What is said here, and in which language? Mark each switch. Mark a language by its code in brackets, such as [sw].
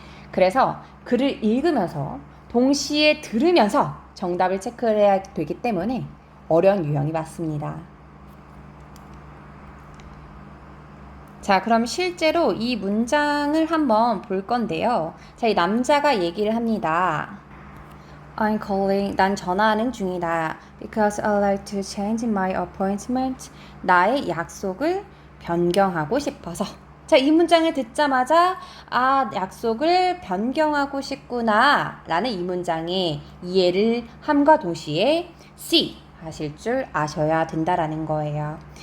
[ko] 그래서 글을 읽으면서 동시에 들으면서 정답을 체크를 해야 되기 때문에 어려운 유형이 맞습니다. 자, 그럼 실제로 이 문장을 한번 볼 건데요. 자, 이 남자가 얘기를 합니다. [en] I'm calling, [ko] 난 전화하는 중이다. [en] Because I'd like to change my appointment. [ko] 나의 약속을 변경하고 싶어서. 자, 이 문장을 듣자마자 약속을 변경하고 싶구나 라는 이 문장의 이해를 함과 동시에 C 하실 줄 아셔야 된다라는 거예요.